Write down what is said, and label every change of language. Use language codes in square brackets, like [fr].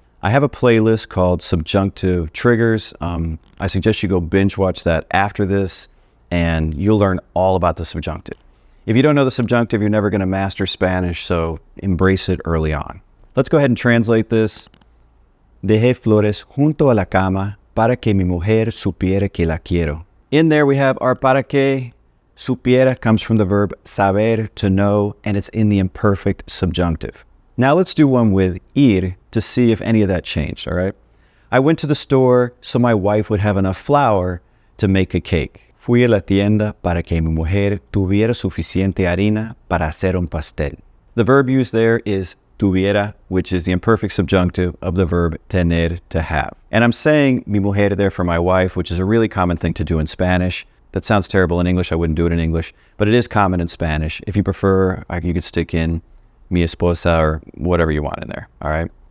[en] I have a playlist called Subjunctive Triggers. I suggest you go binge watch that after this, and you'll learn all about the subjunctive. If you don't know the subjunctive, you're never going to master Spanish, so embrace it early on. Let's go ahead and translate this. [es] Dejé flores junto a la cama para que mi mujer supiera que la quiero. [en] In there we have our para que. Supiera comes from the verb saber, to know, and it's in the imperfect subjunctive. Now let's do one with ir to see if any of that changed, all right? I went to the store so my wife would have enough flour to make a cake. [es] Fui a la tienda para que mi mujer tuviera suficiente harina para hacer un pastel. [en] The verb used there is tuviera, which is the imperfect subjunctive of the verb tener, to have. And I'm saying mi mujer there for my wife, which is a really common thing to do in Spanish. That sounds terrible in English. I wouldn't do it in English, but it is common in Spanish. If you prefer, you could stick in mi esposa or whatever you want in there, all right?